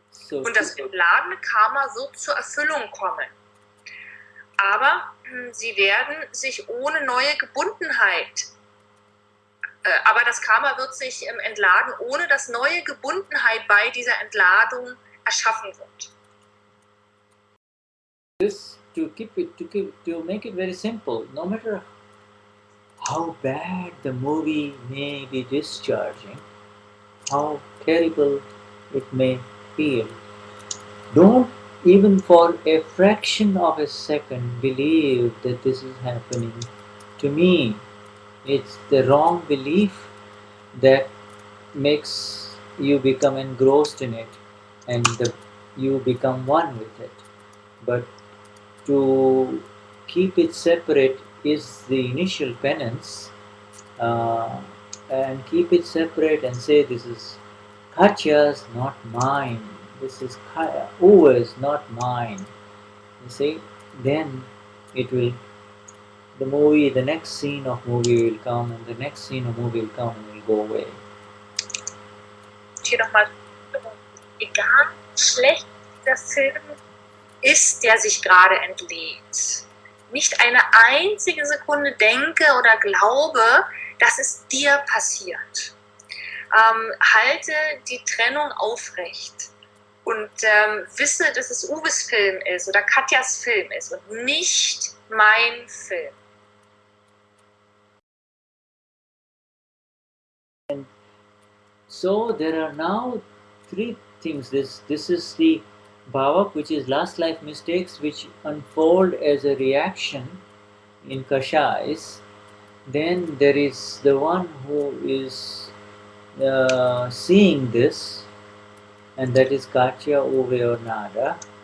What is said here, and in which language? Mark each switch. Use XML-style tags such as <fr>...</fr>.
<de>Und das entladene Karma wird zur Erfüllung kommen. Aber sie werden sich ohne neue Gebundenheit, aber das Karma wird sich entladen, ohne dass neue Gebundenheit bei dieser Entladung erschaffen wird.</de> <en>This to make it very simple, no matter how bad the movie may be discharging, how terrible it may feel, don't even for a fraction of a second believe that this is happening to me. It's the wrong belief that makes you become engrossed in it and you become one with it. But to keep it separate is the initial penance, and keep it separate and say, this is Katya's, not mine. This is always not mine. You see, then it will, the next scene of movie will come, and the next scene of movie will come and will go away.</en> <de>Hier nochmal, egal schlecht der Film ist, der sich gerade entlädt. Nicht eine einzige Sekunde denke oder glaube, dass es dir passiert. Halte die Trennung aufrecht und wisse, dass es Uwes Film ist oder Katjas Film ist und nicht mein Film.</de> <en>And so there are now three things. This is the bhavak, which is last life mistakes, which unfold as a reaction in kashais. Then there is the one who is seeing this, and that is Katya, Uve or Nada.</en>